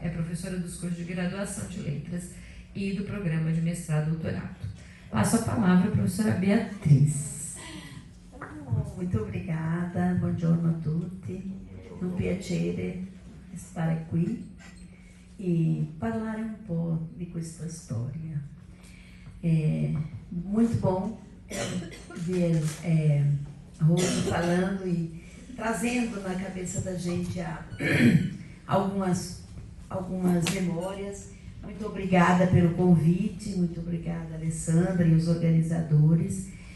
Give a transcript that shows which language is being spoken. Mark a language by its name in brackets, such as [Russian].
[Portuguese] É professora dos cursos de graduação de letras e do programa de mestrado e doutorado. Passo a palavra à professora Beatriz. Muito obrigada, [Italian] buongiorno a tutti, è un piacere stare qui e parlare un po' di questa storia. [Portuguese] É muito bom ver a Rose falando e trazendo na cabeça da gente algumas memórias. Muito obrigada pelo convite, muito obrigada, Alessandra e os organizadores.